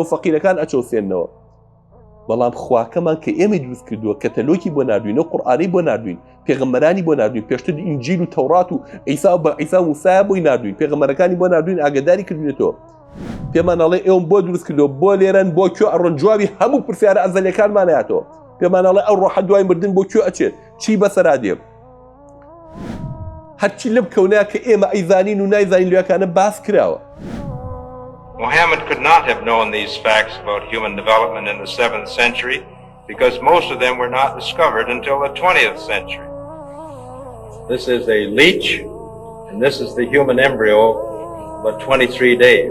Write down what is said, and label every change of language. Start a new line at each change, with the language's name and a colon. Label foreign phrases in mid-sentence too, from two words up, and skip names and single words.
Central Kurdish: فەقیرەکان ئەچەوسێنەوە بەڵام خواکەمان کە ئێمە دروست کردووە کەتەلۆکی بۆ ناردوین و قورئانی بۆ ناردوین پێغەمبەرانی بۆ ناردوین پێشتر ئینجیل و تەورات و عیسا و موسا بۆی ناردوین پێغەمبەرەکانی بۆ ناردوین ئاگاداری کردوینەتەوە پێمان ئەڵێ ئێوەم بۆ دروست کردووە بۆ لێرەن بۆ کوێ ئەڕۆن جوابی هەموو پرسیارە ئەزەلیەکانمان هاتەوە پێمان ئەڵێ ئەو ڕۆحە دوای مردن بۆ کوێ ئەچێت چی بەسەرا دێ هەرچی لەم کەونەیە کە ئێمە ئەیزانین و نایزانین لێوەکانە باس کراوە
English: Muhammad could not have known these facts about human development in the 7th century because most of them were not discovered until the 20th century. This is a leech, and this is the human embryo, but 23 days.